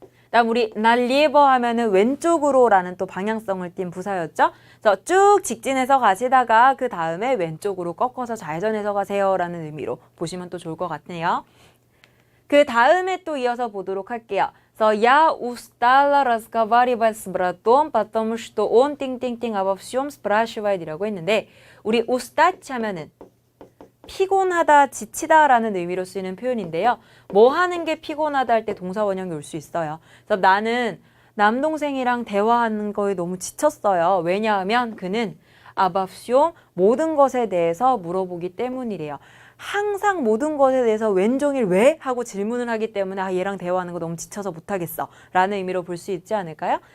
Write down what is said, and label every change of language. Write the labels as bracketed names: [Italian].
[Korean] 다음 우리 날리에버 하면은 왼쪽으로라는 또 방향성을 띈 부사였죠. 그래서 쭉 직진해서 가시다가 그 다음에 왼쪽으로 꺾어서 좌회전해서 가세요라는 의미로 보시면 또 좋을 것 같네요. 그 다음에 또 이어서 보도록 할게요. [Russian] 그래서 я устала разговаривать с братом, потому что он 띵띵띵 обо всем спрашивает [Korean] 이라고 했는데 우리 устать 하면은 피곤하다, 지치다라는 의미로 쓰이는 표현인데요. 뭐 하는 게 피곤하다 할 때 동사 원형이 올 수 있어요. 그래서 나는 남동생이랑 대화하는 거에 너무 지쳤어요. 왜냐하면 그는 아바쇼 모든 것에 대해서 물어보기 때문이래요. 항상 모든 것에 대해서 왼종일 왜? 하고 질문을 하기 때문에 얘랑 대화하는 거 너무 지쳐서 못하겠어 라는 의미로 볼 수 있지 않을까요?